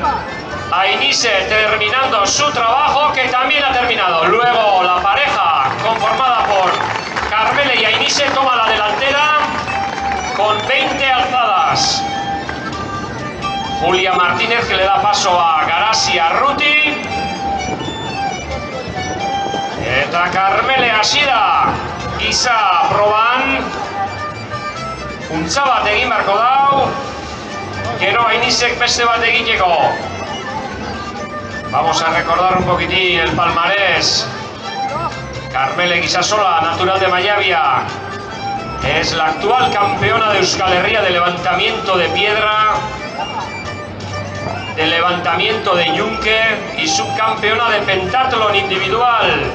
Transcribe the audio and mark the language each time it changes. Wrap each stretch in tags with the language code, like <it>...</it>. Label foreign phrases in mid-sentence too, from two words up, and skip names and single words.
<es>Ainise terminando su trabajo, que también ha terminado. Luego la pareja conformada por Karmele y Ainise toma la delantera con 20 alzadas. Julia Martínez, que le da paso a Garasi Arruti.</es> <eu>Eta Karmele hasi da, Giza proban, untza bat egin beharko dau, gero Ainisek beste bat egiteko.</eu> <es>Vamos a recordar un poquitín el palmarés. Karmele Gisasola, natural de Mayavia, es la actual campeona de Euskal Herria de levantamiento de piedra, de levantamiento de yunque y subcampeona de pentatlón individual.</es>